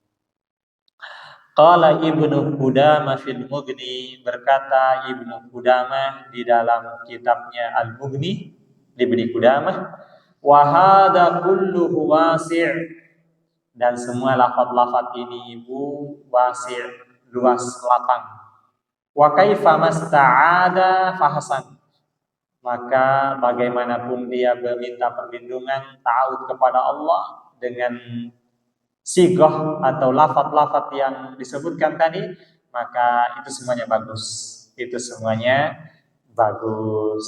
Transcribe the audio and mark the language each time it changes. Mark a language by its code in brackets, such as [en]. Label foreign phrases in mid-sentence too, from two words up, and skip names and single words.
[ar] قال ابن قدامة في المغني, [id] berkata Ibnu Qudamah di dalam kitabnya Al-Mughni, Ibnu Qudamah, [ar] وهذا كله واسع', [id] dan semua lafaz-lafaz ini ibu wasi', luas, lapang. [ar] وكيفما استعاذ فحسن, [id] maka bagaimanapun dia meminta perlindungan, ta'awud kepada Allah dengan sigoh atau lafaz-lafaz yang disebutkan tadi, maka itu semuanya bagus. Itu semuanya bagus.